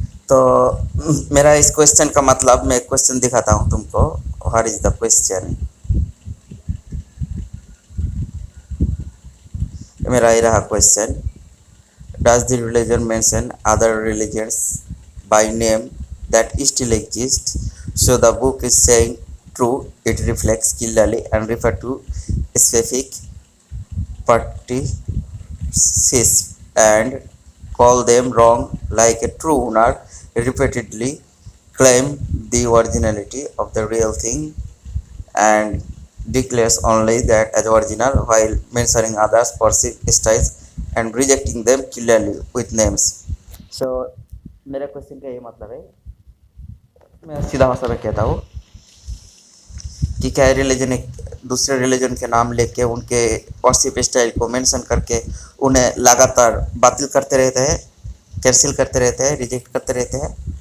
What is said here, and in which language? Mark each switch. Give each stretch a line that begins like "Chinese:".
Hindi: तो मेरा इस क्वेश्चन का मतलब, मैं क्वेश्चन दिखाता हूँ तुमको।
English: What is the question?
Hindi: मेरा ये रहा question.
English: Does the religion mention other religions by name that still exist? So the book is saying true. It reflects clearly and refer to specific practices and call them wrong, like a true owner repeatedly claim the originality of the real thing and declares only that as original while mentioning others perceived styles and rejecting them clearly with names.
Hindi: So मेरे question का ये मतलब है, मैं सीधा भाषा में कहता हूँ कि क्या रिलीजन एक दूसरे रिलीजन के नाम लेके उनके वर्शिप स्टाइल को मेंशन करके उन्हें लगातार बातिल करते रहते हैं, कैंसिल करते रहते हैं, रिजेक्ट करते रहते हैं।